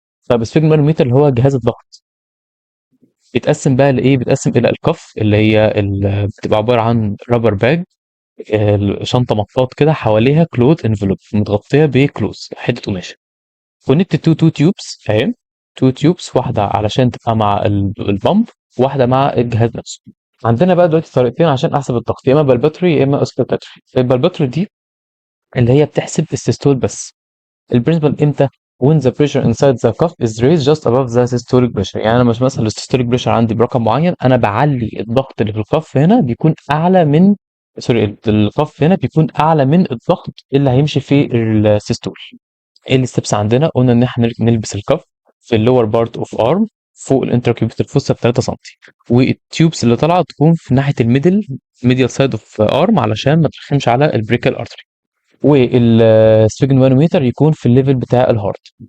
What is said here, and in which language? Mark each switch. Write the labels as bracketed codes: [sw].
[ar] طب السفيجنومانوميتر اللي هو جهاز الضغط، بيتقسم بقى لايه؟ بيتقسم الى الكف اللي هي بتبقى عباره عن رابر باج، شنطه مطاط كده حواليها كلوث انفلوب متغطيه بكلوث حته قماشه، كونكت تو تيوبس، فاهم؟ تو تيوبس، واحده علشان تبقى مع البامب، واحده مع الجهاز نفسه. عندنا بقى دلوقتي طريقتين عشان احسب الضغط، يا اما بالباتري يا اما اسكالباتري. البالباتري دي اللي هي بتحسب السيستول بس. البرنسبل امتى؟ [en] when the pressure inside the cuff is raised just above the systolic pressure. [ar] يعني انا مش مثلا السيستوليك بريشر عندي برقم معين، انا بعلي الضغط اللي في الكف هنا بيكون اعلى من، سوري، الكف هنا بيكون اعلى من الضغط اللي هيمشي في السيستول. ايه الستبس عندنا؟ قلنا ان احنا نلبس الكف في اللور بارت اوف ارم فوق الانتراكيوبيتال فوسا ب 3 سم، والتيوبس اللي طالعه تكون في ناحيه ميديال سايد اوف ارم علشان ما ترخمش على البريكال ارتري، والسفنجمانوميتر يكون في الليفل بتاع الهارت.